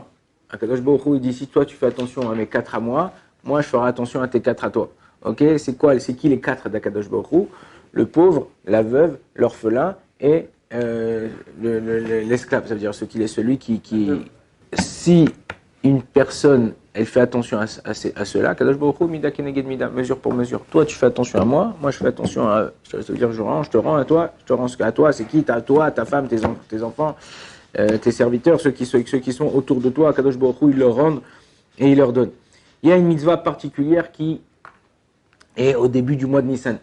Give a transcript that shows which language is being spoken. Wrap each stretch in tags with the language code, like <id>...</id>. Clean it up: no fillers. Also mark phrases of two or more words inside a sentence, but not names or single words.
<he>הקדוש ברוך הוא,</he> <fr>il dit, si toi tu fais attention à mes 4 à moi je ferai attention à tes 4 à toi. Ok, c'est qui les 4 d'</fr> <he>הקדוש ברוך הוא?</he> <fr>Le pauvre, la veuve, l'orphelin et l'esclave. Ça veut dire celui qui si une personne elle fait attention à cela.</fr> <he>קדוש ברוך הוא, מידה כנגד מידה,</he> <fr>mesure pour mesure. Toi, tu fais attention à moi je fais attention à eux. Ça veut dire, je te rends à toi, je te rends à toi. C'est qui? À toi, ta femme, tes enfants, tes serviteurs, ceux qui sont autour de toi.</fr> <he>קדוש ברוך הוא,</he> <fr>ils leur rendent et ils leur donnent. Il y a une mitzvah particulière qui est au début du mois de Nissan.</fr>